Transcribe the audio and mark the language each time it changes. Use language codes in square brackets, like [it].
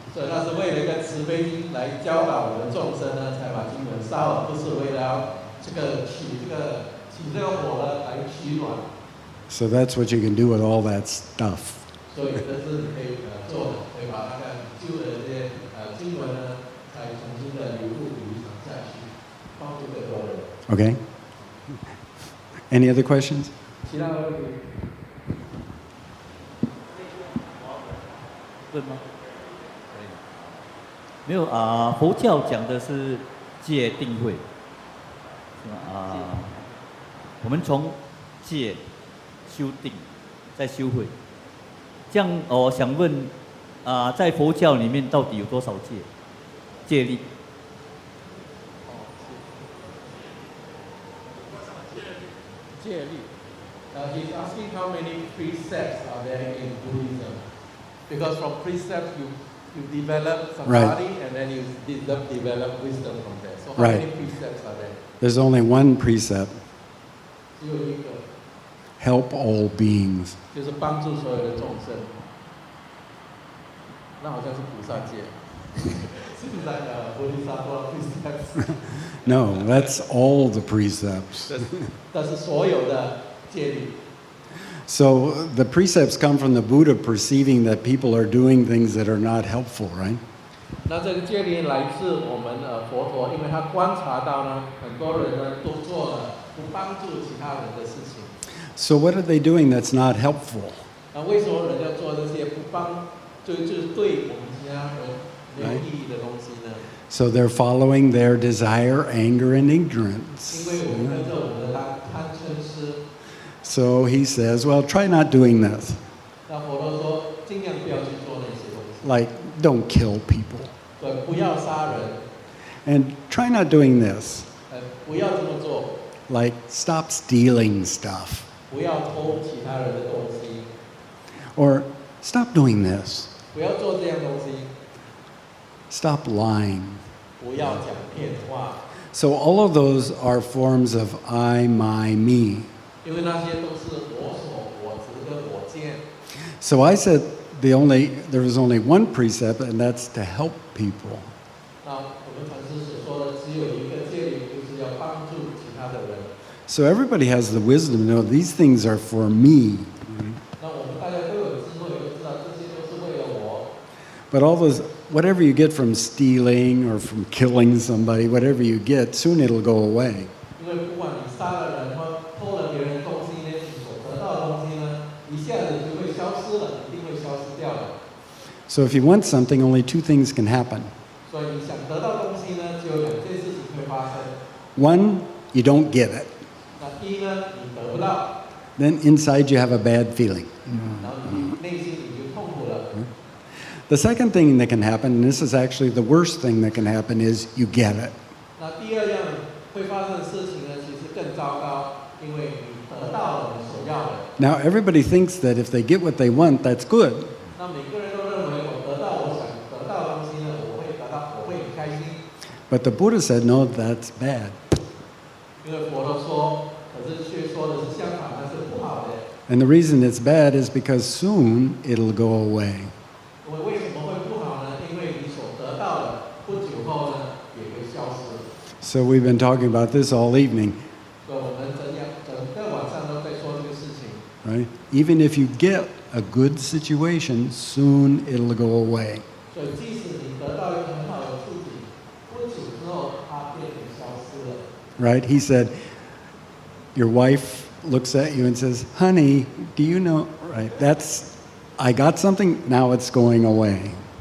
[zh] 所以他是为了一个慈悲心来教导我们众生呢，才把经文烧了，不是为了要这个起这个火呢来取暖。 [en] So that's what you can do with all that stuff. [zh] 所以这是你可以做的，可以把那个旧的这些经文呢，再重新的流传下去，帮助更多人。 [en] Okay? Any other questions? [zh] 其他的问题？问吗？没有佛教讲的是戒定慧，是吧？我们从戒修定，再修慧。这样，我想问，在佛教里面到底有多少戒律？戒律。 [en] He's asking how many precepts are there in Buddhism, because from precepts you develop samadhi and then you develop wisdom from there. So how many precepts are there? There's only one precept. [zh] 只有一个。 [en] Help all beings. [zh] 就是帮助所有的众生，那好像是菩萨戒，是不是菩提萨埵 precepts？ [en] No, that's all the precepts. [zh] 但是所有的戒律。 [en] So the precepts come from the Buddha perceiving that people are doing things that are not helpful, right? [zh] 那这个戒律来自我们佛陀，因为他观察到呢，很多人呢都做了不帮助其他人的事情。 [en] So what are they doing that's not helpful? [zh] 为什么人要做这些不帮，就是对我们其他人没有意义的东西呢？ [en] So they're following their desire, anger, and ignorance. [zh] 因为我们跟着我们的贪嗔痴。 [en] So he says, well, try not doing this. [zh] 那佛陀说，尽量不要去做那些东西。 [en] Like, don't kill people. [zh] 对，不要杀人。 [en] And try not doing this. [zh] 不要这么做。 [en] Like, stop stealing stuff. [zh] 不要偷其他人的东西。 [en] Or stop doing this. [zh] 不要做这样东西。 [en] Stop lying. [zh] 不要讲骗话。 [en] So all of those are forms of I, my, me. [zh] 因为那些都是我所、我执跟我见。 [en] So I said there was only one precept, and that's to help people. [zh] 那我们禅师所说的只有一个戒律，就是要帮助其他的人。 [en] So everybody has the wisdom to know these things are for me. [zh] 那我们大家都有智慧，都知道这些都是 [en] But all those, whatever you get from stealing or from killing somebody, whatever you get, soon it'll go away. [zh] 因为不管你杀了人或偷了别人的东西呢，你所得到的东西呢，一下子就会消失了，一定会消失掉的。 [en] So if you want something, only two things can happen. [zh] 所以你想得到东西呢，只有两件事情会发生。 [en] One, you don't get it. [zh] 那一呢，你得不到， [en] Then inside you have a bad feeling. [zh] 然后你内心你就痛苦了。 [en] The second thing that can happen, and this is actually the worst thing that can happen, is you get it. [zh] 那第二样会发生的事情呢，其实更糟糕，因为你得到了你所要的。 [en] Now everybody thinks that if they get what they want, that's good. [zh] 那每个人都认为我得到我想得到的东西呢，我会得到，我会很开心。 [en] But the Buddha said, no, that's bad. [zh] 因为佛都说，可是却说的是相反，那是不好的。 [en] And the reason it's bad is because soon it'll go away. [zh] 为什么会不好呢？因为你所得到的，不久后呢也会消失。 [en] So we've been talking about this all evening, [zh] 所以我们整个晚上都在说这个事情。 [en] right? Even if you get a good situation, soon it'll go away. 所以即使你得到一个很好的处境，不久之后它便会消失了。 Right? He said, your wife looks at you and says, honey, do you know, right? I got something, now it's going away.